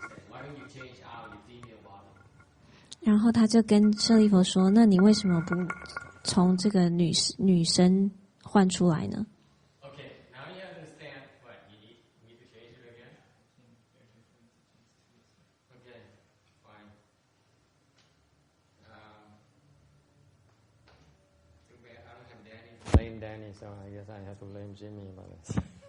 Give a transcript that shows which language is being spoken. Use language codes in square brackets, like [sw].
[en] Why don't you change out your female body? [zh] 然后他就跟舍利佛说：“那你为什么不从这个女生换出来呢？” [en] Okay, now you understand what you need to change it again. Okay, fine. Too bad I don't have Danny. Blame Danny, so I guess I have to blame Jimmy about this.